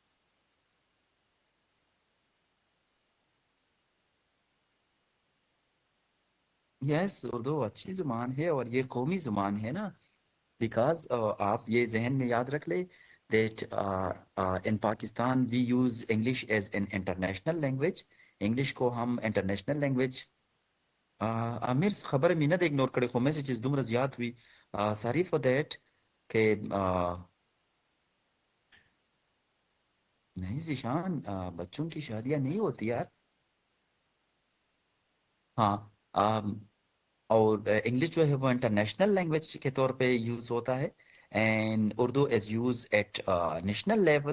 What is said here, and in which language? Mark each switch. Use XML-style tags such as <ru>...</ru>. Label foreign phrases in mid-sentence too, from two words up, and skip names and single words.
<ur>یس اردو اچھی زبان ہے اور یہ قومی زبان ہے نا.</ur> <en>بیکاز</en> <ur>آپ یہ ذہن میں یاد رکھ لیں</ur> <en>that in Pakistan we use English as an international language.</en> <ur>انگلش کو ہم</ur> <en>international language.</en> <ps>امیر خبر مینه د اگنور کړي خو میسیجز دومره زیات وي.</ps> <en>sorry for that</en> <ur>کہ نہیں ذیشان، بچوں کی شادیاں نہیں ہوتی یار. ہاں. اور انگلش جو ہے وہ</ur> <en>international language</en> <ur>کے طور پہ یوز ہوتا ہے،</ur> <en>and Urdu is used at national level.</en>